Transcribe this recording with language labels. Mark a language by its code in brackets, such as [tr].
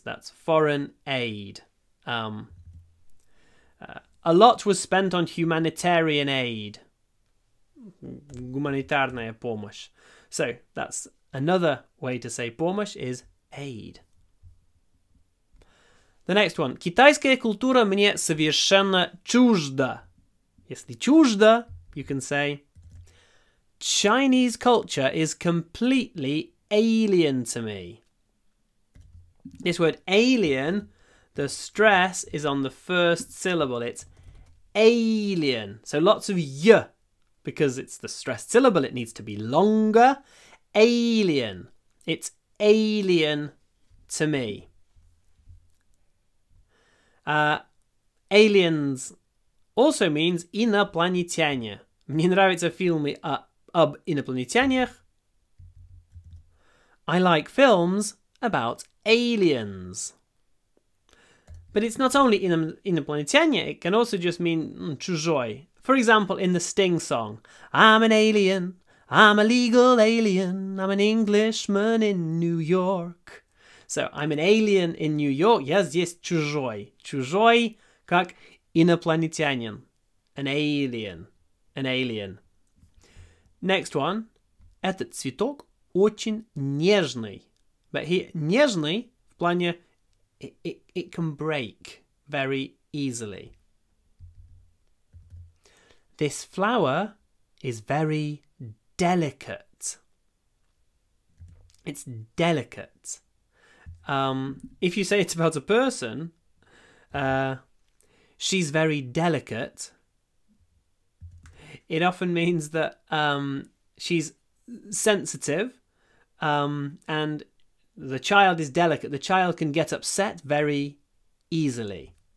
[en] That's foreign aid. A lot was spent on humanitarian aid. [ru] Гуманитарная помощь. [en] So that's another way to say помощь is aid. The next one. [ru] Китайская культура мне совершенно чужда. Если чужда, [en] you can say Chinese culture is completely alien to me. This word alien, the stress is on the first syllable. It's alien. So lots of y because it's the stressed syllable. It needs to be longer. Alien. It's alien to me. Aliens also means инопланетяне. [ru] Мне нравятся фильмы об инопланетянах. [en] I like films about aliens. But it's not only инопланетяне, it can also just mean чужой. For example, in the Sting song, I'm an alien, I'm a legal alien, I'm an Englishman in New York. So, I'm an alien in New York. [ru] Я здесь чужой. Чужой, как инопланетянин. [en] An alien. An alien. Next one. [ru] Этот цветок очень нежный. [en] But here, [ru] нежный, в плане, [en] it can break very easily. This flower is very delicate. It's delicate. If you say it's about a person, she's very delicate, it often means that she's sensitive, and the child is delicate. The child can get upset very easily.